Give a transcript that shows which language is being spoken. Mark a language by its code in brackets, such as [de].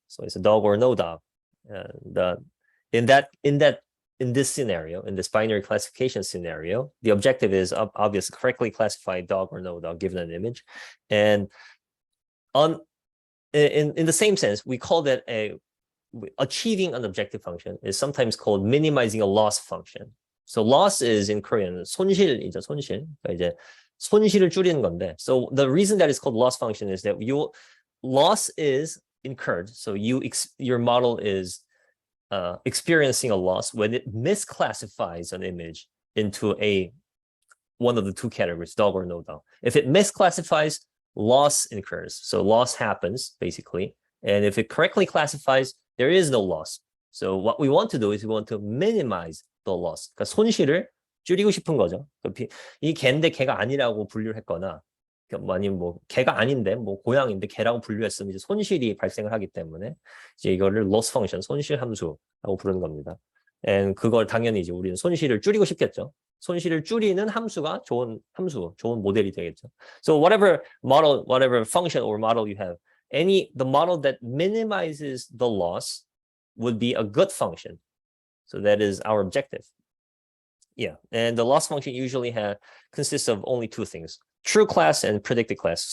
[en] So it's a dog or no dog. In this scenario, in this binary classification scenario, the objective is obviously correctly classify dog or no dog given an image. And in the same sense, we call that achieving an objective function is sometimes called minimizing a loss function. So loss is in Korean [ko] 손실이죠, 손실. 그러니까 이제 손실을 줄이는 건데. [en] So the reason that it's called loss function is that loss is incurred. So your model is experiencing a loss when it misclassifies an image into one of the two categories, dog or no dog. If it misclassifies, loss incurs. So loss happens, basically. And if it correctly classifies, there is no loss. So what we want to do is we want to minimize the loss. [ko] 그러니까 손실을 줄이고 싶은 거죠. 이 개인데 개가 아니라고 분류를 했거나, 아니면 뭐 개가 아닌데 뭐 고양인데 개라고 분류했으면 이제 손실이 발생을 하기 때문에 이제 이거를 loss function, 손실 함수라고 부르는 겁니다. And 그걸 당연히 이제 우리는 손실을 줄이고 싶겠죠. 손실을 줄이는 함수가 좋은 모델이 되겠죠. [en] So whatever function or model you have, the model that minimizes the loss would be a good function. So that is our objective. Yeah, and the loss function usually consists of only two things: true class and predicted class.